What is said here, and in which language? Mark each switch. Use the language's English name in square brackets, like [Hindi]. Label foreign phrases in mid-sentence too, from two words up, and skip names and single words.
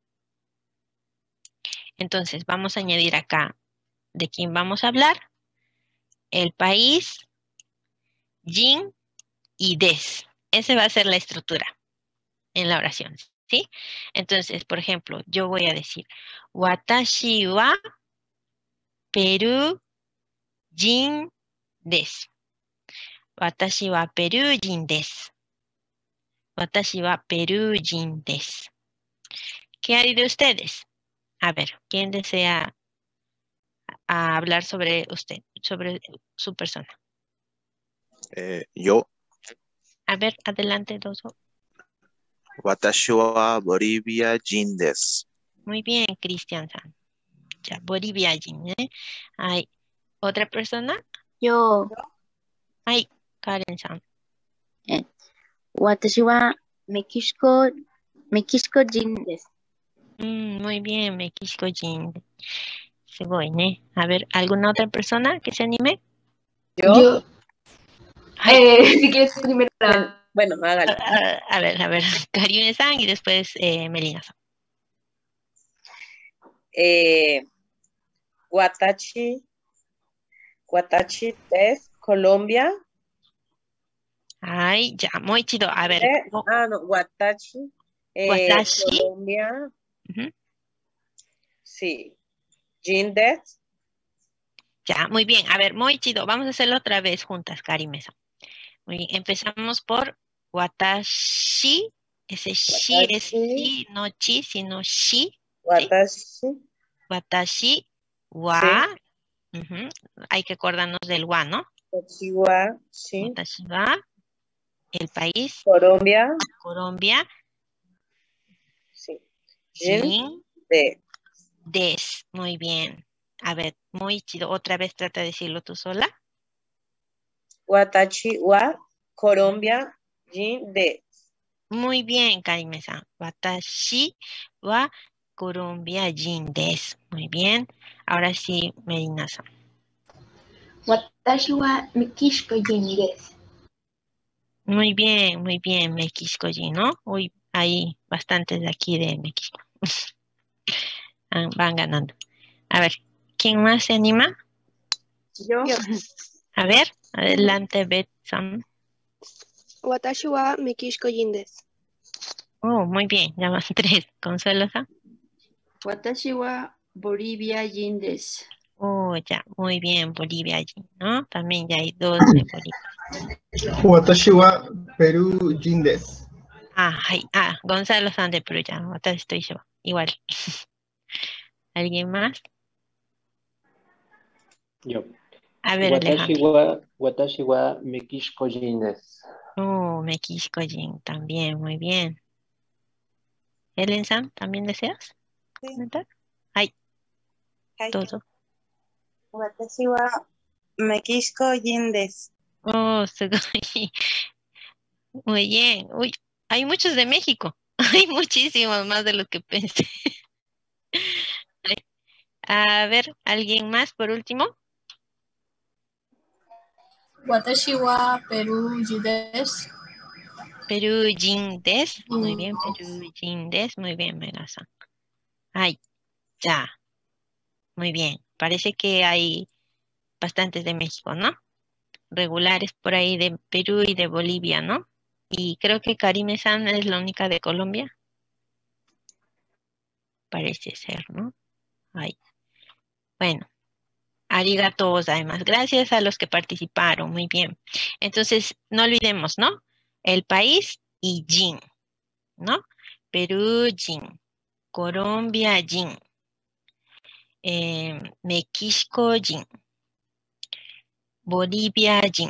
[Spanish] Entonces, vamos a añadir acá de quién vamos a hablar, el país, jin y des. Esa va a ser la estructura en la oración, ¿sí? Entonces, por ejemplo, yo voy a decir, [Japanese] 私はペルー人です. 私はペルー人です. 私はペルー人です. [Spanish] ¿Qué hay de ustedes? A ver, ¿quién desea hablar sobre usted, sobre su persona? Yo. A ver, adelante, Doso. [Japanese] 私はボリビア人です. [Spanish] Muy bien, Cristian-san. Ya, [Japanese] ボリビア人, [Spanish] ¿eh? ¿Hay otra persona? Yo. Hay Karen-san. [Japanese] 私はメキシコ人です。 [Spanish] Muy bien, [Japanese] メキシコ人. [Spanish] A ver, ¿alguna otra persona que se anime? Yo. Si quieres primero. Bueno, hágale. A ver, Karine-san y después Melina-san. [Japanese] 私です, Colombia. [Spanish] Ay, ya, muy chido. A ver, No, Watashi. Watashi. Colombia. Sí. [Japanese] 人です. [Spanish] Ya, muy bien. A ver, muy chido. Vamos a hacerlo otra vez juntas, Karimesa. Muy bien. Empezamos por watashi. Ese shi es shi, no chi, sino shi. Watashi. ¿Sí? [Japanese] 私は. [Spanish] Hay que acordarnos del wa, ¿no? [Japanese] 私は, sí. 私は. [Spanish] El país. Colombia. Colombia. Sí. Jin desu. Des. Muy bien. A ver, muy chido. Otra vez trata de decirlo tú sola. [Japanese] 私はコロンビア人です. [Spanish] Muy bien, Karimesa. [Japanese] 私はコロンビア人です. [Spanish] Muy bien. Ahora sí, Medina-san. [Japanese] 私はメキシコ人です. [Spanish] Muy bien, [Japanese] メキシコ人, [Spanish] ¿no? Uy, hay bastantes de aquí de México. Van ganando. A ver, ¿quién más se anima? Yo. A ver, adelante, Bet-san. [Japanese] 私はメキシコ人です. [Spanish] Oh, muy bien, ya van 3. Consuelo-san. [Japanese] 私はボリビア人です. [Spanish] Oh, ya, muy bien, Bolivia allí, ¿no? También ya hay 2 de Bolivia. [Japanese] 私はペルー人です. [Spanish] Gonzalo-san de Perú, ya, ahorita estoy yo, igual. ¿Alguien más? Yo. A ver, [Japanese] 私はメキシコ人です. [Spanish] Oh, [Japanese] メキシコ人, [Spanish] también, muy bien. Ellen-san, ¿también deseas comentar? Todo. [Japanese] 私はメキシコ人です. [Spanish] Oh, sugoi. Muy bien. Uy, hay muchos de México. Hay muchísimos más de lo que pensé. A ver, ¿alguien más por último? [Japanese] 私はペルー人です. ペルー人です. Muy bien, ペルー人です. [Spanish] Muy bien, Megasan. Ya. Muy bien. Parece que hay bastantes de México, ¿no? Regulares por ahí de Perú y de Bolivia, ¿no? Y creo que Karime-san es la única de Colombia. Parece ser, ¿no? Bueno. [Japanese] ありがとうございます. [Spanish] Gracias a los que participaron. Muy bien. Entonces, no olvidemos, ¿no? El país y jin, ¿no? [Japanese] ペルー人. コロンビア人. メキシコ人. ボリビア人.